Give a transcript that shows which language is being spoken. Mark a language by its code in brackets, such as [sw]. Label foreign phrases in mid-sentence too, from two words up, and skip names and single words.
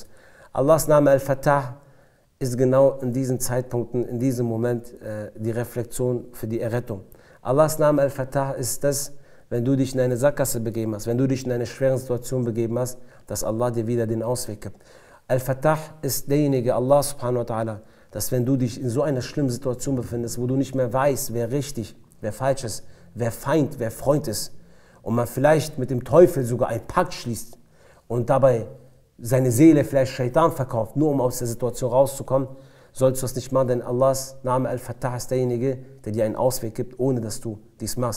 [de] Allahs Name Al-Fattah ist genau in diesen Zeitpunkten, in diesem Moment die Reflexion für die Errettung. Allahs Name Al-Fattah ist das, wenn du dich in eine Sackgasse begeben hast, wenn du dich in eine schwere Situation begeben hast, dass Allah dir wieder den Ausweg gibt. Al-Fattah ist derjenige, [ar] الله سبحانه وتعالى, [de] dass wenn du dich in so einer schlimmen Situation befindest, wo du nicht mehr weißt, wer richtig, wer falsch ist, wer Feind, wer Freund ist, und man vielleicht mit dem Teufel sogar einen Pakt schließt und dabei seine Seele vielleicht Shaitan verkauft, nur um aus der Situation rauszukommen, sollst du das nicht machen, denn Allahs Name Al-Fattah ist derjenige, der dir einen Ausweg gibt, ohne dass du dies machst.